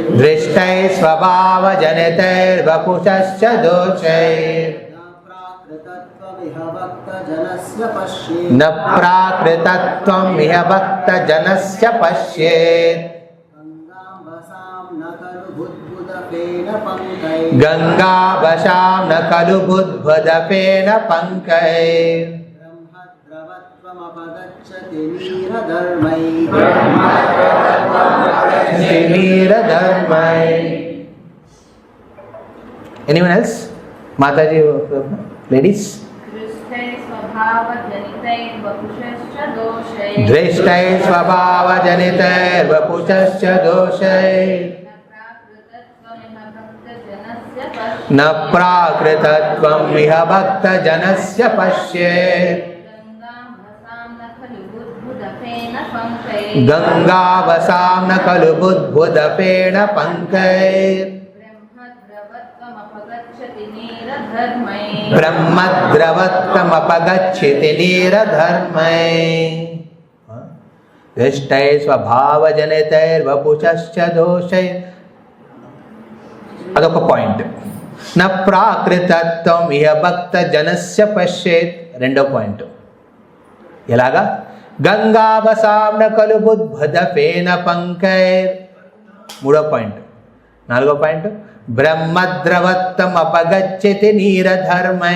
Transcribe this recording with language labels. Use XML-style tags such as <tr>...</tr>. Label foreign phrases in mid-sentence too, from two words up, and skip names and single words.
<sa>దృష్టై స్వభావజనితైర్వపుషశ్చ దోషైర్ న ప్రాకృతత్వం ఇహ భక్తజనస్య పశ్యేత్ గంగావశాం న ఖలు బుద్బుద ఫేన పంకై</sa> <en>Anyone else? Mataji, ladies.</en> <sa>दृष्टै स्वभाव-जनितैर् वपुषश्च दोषैर् न प्राकृतत्वम् इह भक्त-जनस्य पश्येत् गंगावसां न खलु बुद्बुदफेन पंकैः ब्रह्मद्रवत्वमपगच्छति नीरधर्मैः दृष्टैः स्वभावजनितैर्वपुषश्च दोषैः.</sa> <te>అదొక పాయింట్.</te> <sa>న ప్రాకృతత్వం ఇహ భక్తజనస్య పశ్యేత్,</sa> <te>రెండో పాయింట్. ఎలాగా?</te> <sa>గంగావసాం న ఖలు బుద్బుద ఫేన పంకైర్,</sa> <te>మూడో పాయింట్. నాలుగో పాయింట్,</te> <sa>బ్రహ్మద్రవత్వం అపగచ్చతి నీరధర్మై.</sa>